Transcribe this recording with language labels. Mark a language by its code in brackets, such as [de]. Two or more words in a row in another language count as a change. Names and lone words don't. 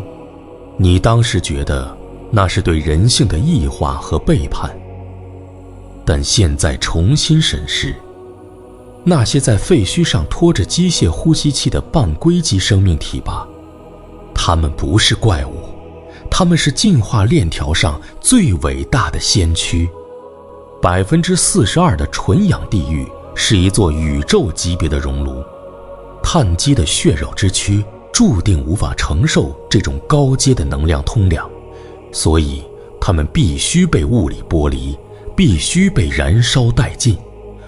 [zh] 你當时覺得那是對人性的異化和背叛，但現在重新審視，那些在廢墟上拖着機械呼吸器的半硅基生命體吧，它們不是怪物，他們是進化鏈條上最偉大的先驅。42%的纯氧地獄是一座宇宙級別的熔爐，碳基的血肉之軀注定無法承受這種高階的能量通量，所以他們必須被物理剝離，必須被燃燒殆盡。